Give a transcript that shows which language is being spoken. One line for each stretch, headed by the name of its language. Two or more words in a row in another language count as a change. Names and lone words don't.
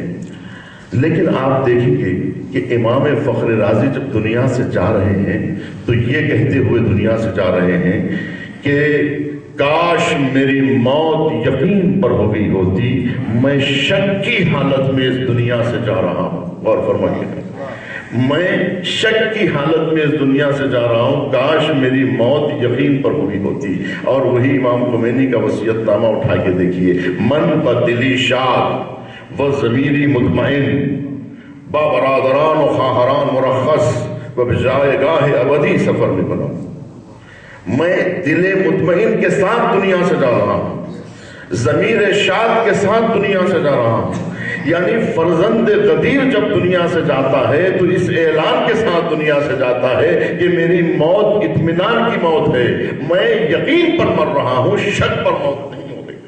Urdu: لیکن آپ دیکھیں گے کہ امام فخر رازی جب دنیا سے جا رہے ہیں تو یہ کہتے ہوئے دنیا سے جا رہے ہیں کہ کاش میری موت یقین پر ہو گئی ہوتی، میں شک کی حالت میں اس دنیا سے جا رہا ہوں۔ غور فرمائیے، میں شک کی حالت میں اس دنیا سے جا رہا ہوں، کاش میری موت یقین پر ہوئی ہوتی۔ اور وہی امام خمینی کا وصیت نامہ اٹھا کے دیکھیے،
Persian: من بدلی شاد و ضمیری مطمئن، با برادران و خواہران مرخص و بجائے گاہ ابدی سفر میں بنا۔
Urdu: میں دل مطمئن کے ساتھ دنیا سے جا رہا ہوں، ضمیر شاد کے ساتھ دنیا سے جا رہا ہوں۔ یعنی فرزند غدیر جب دنیا سے جاتا ہے تو اس اعلان کے ساتھ دنیا سے جاتا ہے کہ میری موت اطمینان کی موت ہے، میں یقین پر مر رہا ہوں، شک پر موت نہیں ہو گئی۔